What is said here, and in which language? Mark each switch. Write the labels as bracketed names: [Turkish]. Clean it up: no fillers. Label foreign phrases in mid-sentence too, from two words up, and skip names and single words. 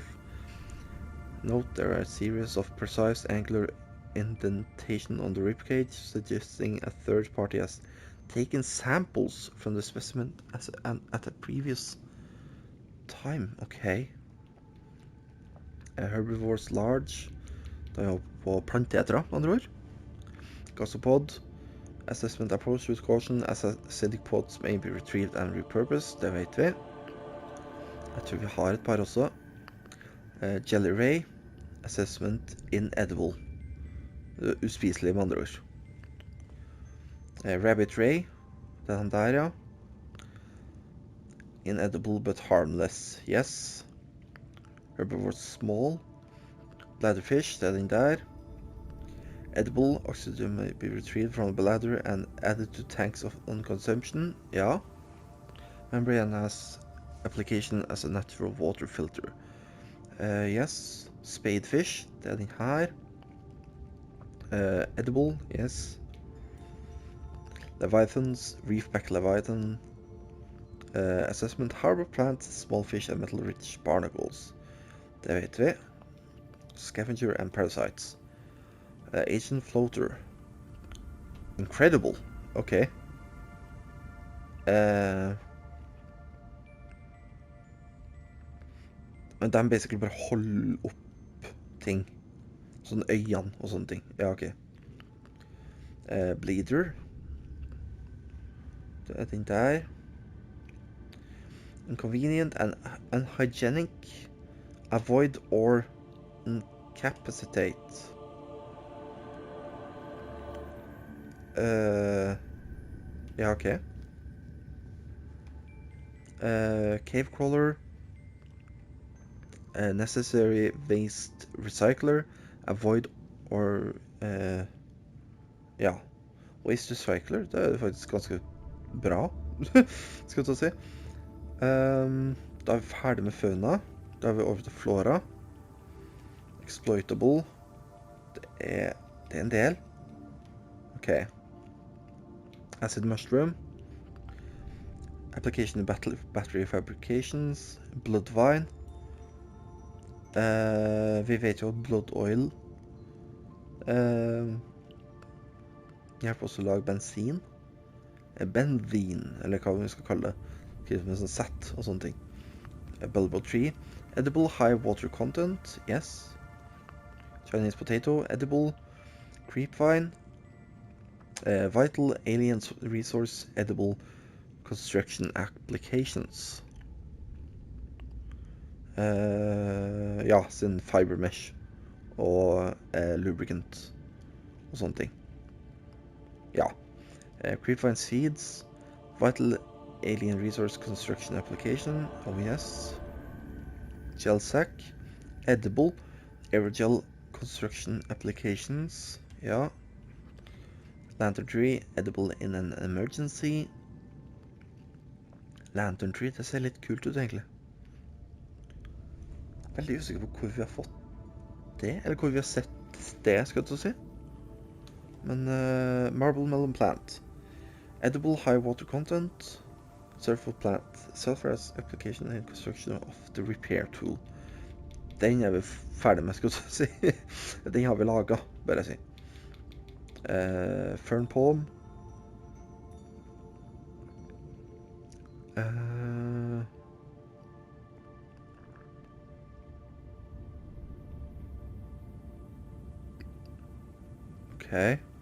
[English] Note there are a series of precise angular indentation on the ribcage, suggesting a third party has taken samples from the specimen at a previous time. Okay. Herbivores large. [Norwegian] Da er vi på planteetere, andre ord. [English] Gasopod. Assessment approach with caution, as acidic pods may be retrieved and repurposed. [Norwegian] Det vet vi. Jeg tror vi har et par også. [English] Jelly ray. Assessment inedible. [Norwegian] Uspiselig med andre ord. Rabbit ray. Det er den der, ja. [English] Inedible but harmless. Yes. Herbivore small. [Norwegian] Bladderfish. Det er den der. [English] Edible. Oxygen may be retrieved from the bladder and added to tanks on consumption. [Norwegian] Ja. [English] Membrane has application as a natural water filter. Yes. [Norwegian] Spadefish, det er den her. [English] Edible, yes. Leviathans, reefback leviathan. Assessment, harbor plants, small fish and metal-rich barnacles. [Norwegian] Det vet vi. [English] Scavenger and parasites. Asian floater. Incredible. Okay. [Norwegian] Men de basically bare holder opp ting. Sånn øyene og sånne ting. Ja, ok. Bleeder. Det er den der. [English] Inconvenient and unhygienic. Avoid or incapacitate. [Norwegian] Ja, ok. [English] Cave crawler. Necessary waste recycler. Avoid or ja. Waste recycler, [Norwegian] det er faktisk ganske bra, skal jeg ta si. Da er vi ferdig med fauna. Da er vi over til flora. Exploitable. Det er en del. Ok. [English] Acid mushroom. Application battery fabrications. Blood vine. [Norwegian] Vi vet jo at blood oil hjelper også å lage bensin. Benzin, eller hva vi skal kalle det. Med sånn sett og sånne ting. [English] Bulbo tree. Edible high water content, yes. Chinese potato, edible. Creepvine. Vital alien resource, edible. Construction applications. [Norwegian] Ja, sin fiber mesh og lubricant og sånne ting. Ja. [English] Creepvine seeds, vital alien resource construction application, oh yes. Gel sack, edible aerogel construction applications, ja. Lantern tree, edible in an emergency. Lantern tree, [Norwegian] det ser litt kult ut egentlig. Veldig usikker på hvor vi har fått det, eller hvor vi har sett det, skal jeg si. [English] Men marble melon plant. Edible high water content. Sulfur plant. Sulfur as application and construction of the repair tool. [Norwegian] Den er vi ferdig med, skal jeg si. Den har vi laget, bare si. Fern palm. Ok.